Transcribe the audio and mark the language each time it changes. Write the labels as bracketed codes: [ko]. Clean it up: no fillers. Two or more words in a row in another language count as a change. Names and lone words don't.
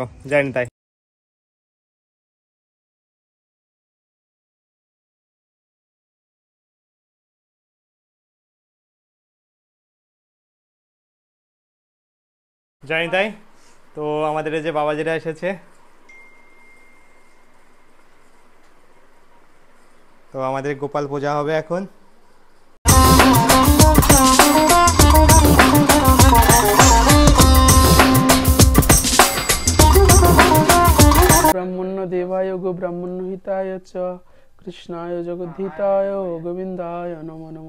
[bn] জানি তাই জানি তাই তো আমাদের এই যে বাবাজিরা এসেছে। তো আমাদের গোপাল পূজা হবে এখন। [sa] ब्रह्मण्य देवाय गो ब्रह्मण्य हिताय च कृष्णाय जगद्धिताय गोविंदाय नमो नमः।